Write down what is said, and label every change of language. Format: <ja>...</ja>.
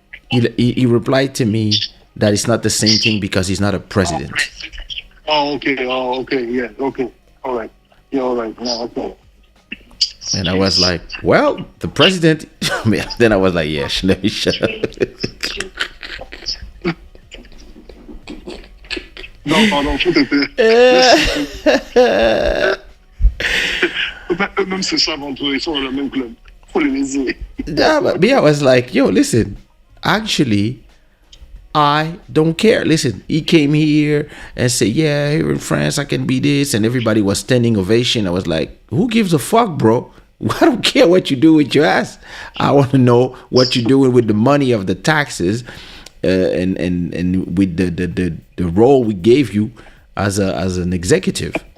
<en>He replied to me that it's not the same thing because he's not a president. Oh, okay. Yeah, okay. All right. Yeah, all right. No, okay. And I was like, well, the president. Then I was like, yeah, let me shut up.</en> <fr>Non, pardon, tout était. Même c'est ça avant tout, ils sont dans le même club. Faut les laisser.</fr> <en>Yeah, but me, I was like, yo, listen, actually, I don't care. Listen, he came here and said, yeah, here in France, I can be this. And everybody was standing ovation. I was like, who gives a fuck, bro? I don't care what you do with your ass. I want to know what you're doing with the money of the taxes and with the role we gave you as an executive.</en>